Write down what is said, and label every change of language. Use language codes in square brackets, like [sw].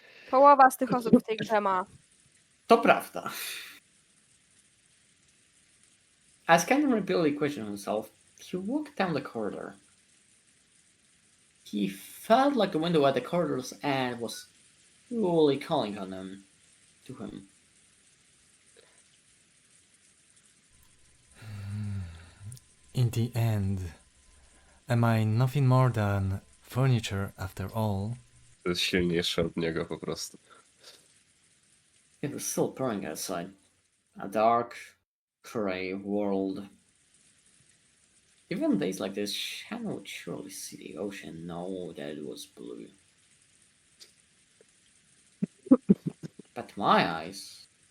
[pl] Połowa z tych osób w tej grze ma. To prawda. [en] As Canon repeatedly questioned himself, he walked down the corridor. He felt like the window at the corridor's end was slowly calling on him, to him. In the end, am I nothing more than furniture after all? [pl] To jest silniejsze od niego po prostu. [en] It was still pouring outside. A dark, grey world. Even on days like this, Shannon would surely see the ocean and know that it was blue. But to my eyes...